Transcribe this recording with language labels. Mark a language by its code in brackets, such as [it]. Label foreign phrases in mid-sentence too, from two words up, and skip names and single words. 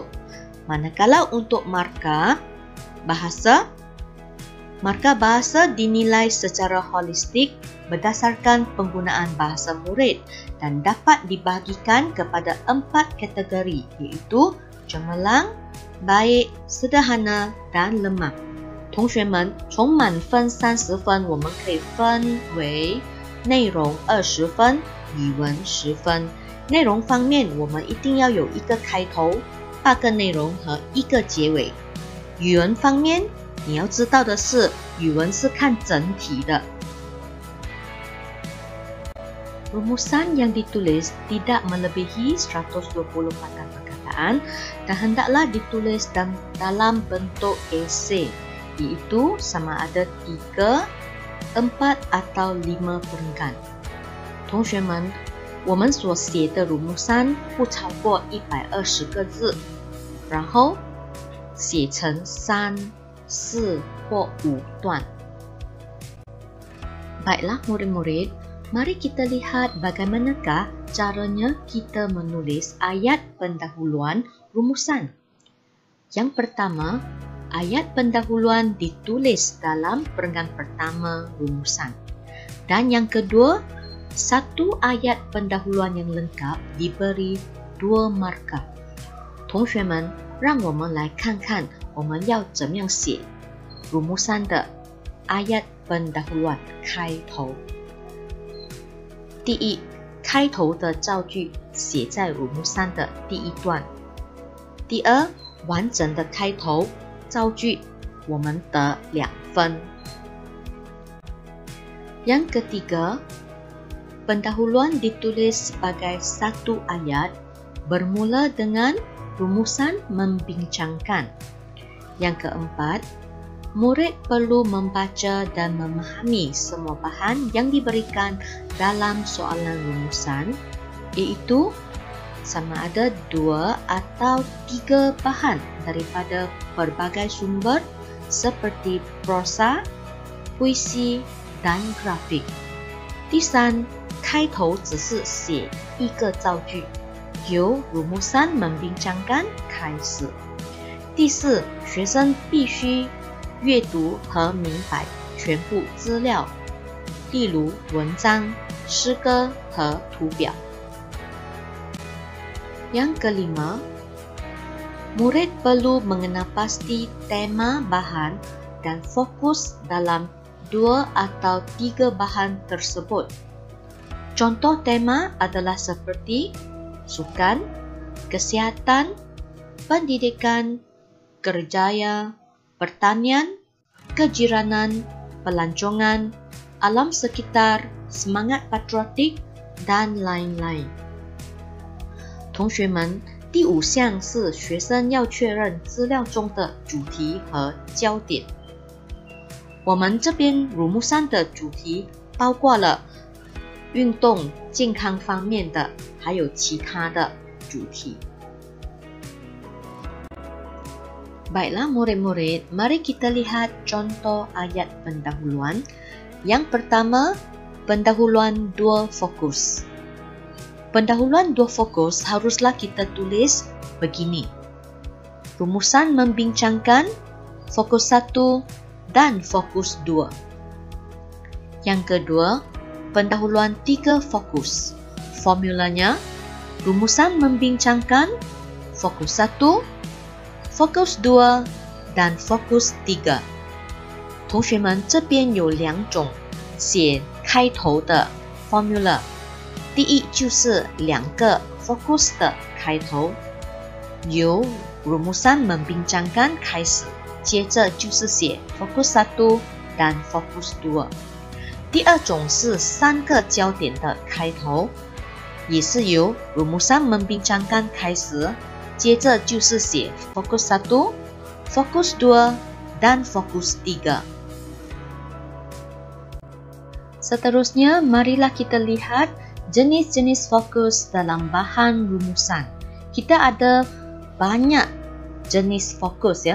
[ms] Manakala untuk markah bahasa dinilai secara holistik berdasarkan penggunaan bahasa murid dan dapat dibahagikan kepada 4 kategori, iaitu cemerlang, baik, sederhana dan lemah. [zh] 同学们，从满分30分，我们可以分为内容20分、语文10分。内容方面，我们一定要有一个开头、8个内容和1个结尾。语文方面，你要知道的是，语文是看整体的。 [ms] Rumusan yang ditulis tidak melebihi 120 patah perkataan dan hendaklah ditulis dalam bentuk esei, iaitu sama ada 3, 4 atau 5 perenggan. [zh] 同学们，我们所写的 rumusan 不超过120个字，然后写成3、4 或5 段。 [ms] Baiklah murid-murid, mari kita lihat bagaimanakah caranya kita menulis ayat pendahuluan rumusan. Yang pertama, ayat pendahuluan ditulis dalam perenggan pertama rumusan. Dan yang kedua, 1 ayat pendahuluan yang lengkap diberi 2 markah. [zh] 同学们，让我们来看看我们要怎么样写 rumusan 的 [ms] ayat pendahuluan [zh] 开头。第一，开头的造句写在 rumusan 的第1段。第二，完整的开头造句我们得2 分。 [ms] Yang ketiga, pendahuluan ditulis sebagai 1 ayat bermula dengan rumusan membincangkan. Yang keempat, murid perlu membaca dan memahami semua bahan yang diberikan dalam soalan rumusan, iaitu sama ada 2 atau 3 bahan daripada berbagai sumber seperti prosa, puisi dan grafik. [zh] 第三，开头只是写1个造句，由 [ms] rumusan membincangkan [zh] 开始。第四，学生必须阅读和明白全部资料，例如文章、诗歌和图表。 [ms] Yang kelima, murid perlu mengenal pasti tema bahan dan fokus dalam 2 atau 3 bahan tersebut. Contoh tema adalah seperti sukan, kesihatan, pendidikan, kerjaya, pertanian, kejiranan, pelancongan, alam sekitar, semangat patriotik dan lain-lain. [zh] 同学们，第5项是学生要确认资料中的主题和焦点。我们这边乳木3的主题包括了运动、健康方面的，还有其他的主题。 [ms] Baiklah murid-murid, mari kita lihat contoh ayat pendahuluan. Yang pertama, pendahuluan 2 fokus. Pendahuluan 2 fokus haruslah kita tulis begini. Rumusan membincangkan fokus 1 dan fokus 2. Yang kedua, pendahuluan 3 fokus. Formulanya, rumusan membincangkan fokus 1, fokus 2 dan fokus 3。 [zh] 同学们，这边有2种写开头的 formula。第一就是2个 fokus 的开头，由 [ms] rumusan membincangkan [zh] 开始，接着就是写 [ms] fokus 1 dan fokus 2。 [zh] 第二种是3个焦点的开头，也是由 [ms] rumusan membincangkan [zh] 开始。接着就是写 [ms] fokus 1, fokus 2 dan fokus 3. Seterusnya, marilah kita lihat jenis-jenis fokus dalam bahan rumusan. Kita ada banyak jenis fokus ya.